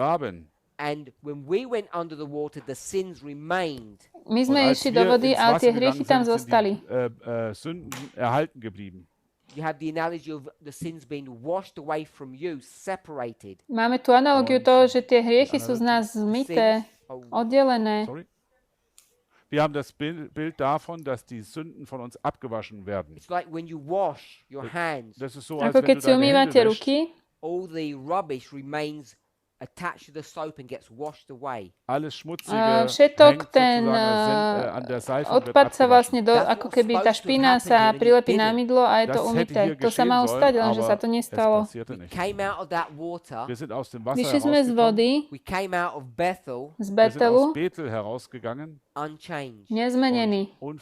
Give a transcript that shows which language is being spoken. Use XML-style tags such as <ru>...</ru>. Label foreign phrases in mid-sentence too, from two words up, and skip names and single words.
<sk>My sme išli do vody, ale tie hriechy tam zostali. Máme tu analogiu toho, že tie hriechy sú z nás zmyté, oddelené.</sk> <de>Wir haben das Bild davon, dass die Sünden von uns abgewaschen werden. Das ist so, als</de> <sk>ako keď si umývate ruky,</sk> <en>all the rubbish remains attached to the soap and gets washed away.</en> <sk>Všetok ten odpad sa vlastne, ako keby tá špina sa prilepí na mydlo a je to umyté. To sa malo stať, lenže sa to nestalo. Vyšli sme z vody, z Betelu, nezmenení.</sk>